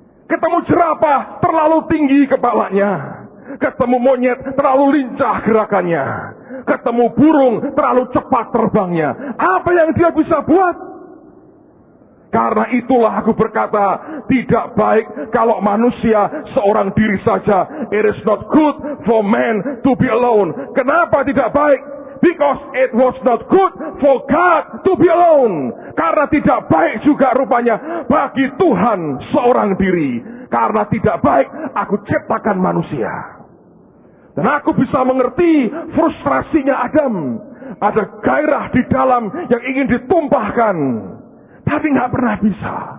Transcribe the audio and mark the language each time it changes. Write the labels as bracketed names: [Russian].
[Indonesian] Ketemu jerapah terlalu tinggi kepalanya. Ketemu monyet terlalu lincah gerakannya. Ketemu burung terlalu cepat terbangnya. Apa yang dia bisa buat? Karena itulah aku berkata, tidak baik kalau manusia seorang diri saja. [English] It is not good for man to be alone. [Indonesian] Kenapa tidak baik? [English] Because it was not good for God to be alone. [Indonesian] Karena tidak baik juga rupanya bagi Tuhan seorang diri. Karena tidak baik aku ciptakan manusia. Dan aku bisa mengerti frustrasinya Adam. Ada gairah di dalam yang ingin ditumpahkan. Tapi gak pernah bisa.